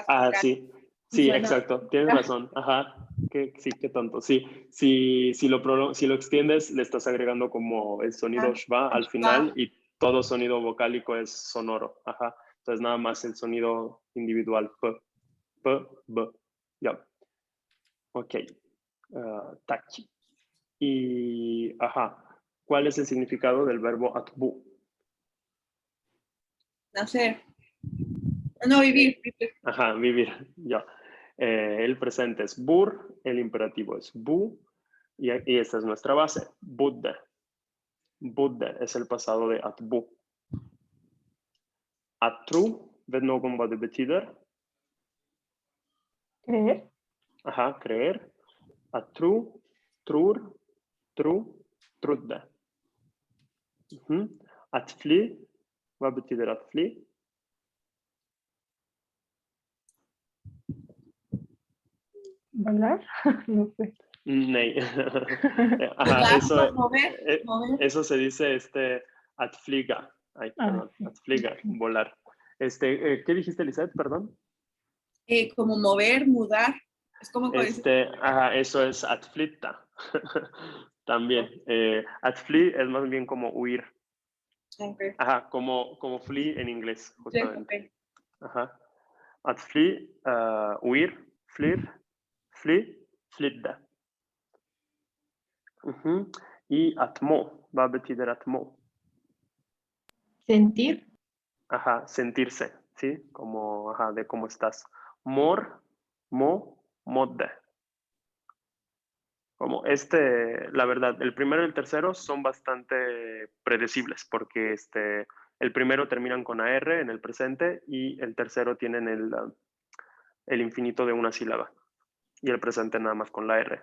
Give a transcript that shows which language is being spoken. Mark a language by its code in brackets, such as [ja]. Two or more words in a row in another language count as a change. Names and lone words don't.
[es] Sí, exacto, tienes razón, ajá, sí, qué tonto, sí, si lo extiendes, le estás agregando como el sonido shva al final y todo sonido vocálico es sonoro, ajá, entonces nada más el sonido individual, P, B, ya, ok, tachi, y, ajá, ¿cuál es el significado del verbo atbu? Nacer. No, vivir. Ajá, vivir, ya. El presente es bur, el imperativo es bu, y esta es nuestra base, budde. Budde es el pasado de atbu. [sv] Atru, vet någon vad det betyder? [es] Creer. Ajá, creer. [sv] Atru, trur, tru, trudde. Att fly, vad betyder att fly? [es] Volar. No sé. [sv] Nej. Ajá, [es] mover. Eso se dice [sv] att flyga. [es] Ay, perdón, Sí. [sv] Att flyga, [es] volar. ¿Qué dijiste, Lisette? Perdón. Como mover, mudar. Es como ajá, eso es [sv] att flytta. [es] También. [sv] Att fly [es] es más bien como huir. Ok. Ajá, como flee en inglés, Sí, justamente. ok. Ajá. [sv] Att fly, huir, flir, fly, flydde. Mhm. Y att må, vad betyder att må? [es] Sentir. Ajá, sentirse, ¿sí? Como, ajá, de cómo estás. [sv] Mor, mo, modde. [es] Como la verdad, el primero y el tercero son bastante predecibles porque el primero terminan con AR en el presente y el tercero tienen el infinito de una sílaba y el presente nada más con la R.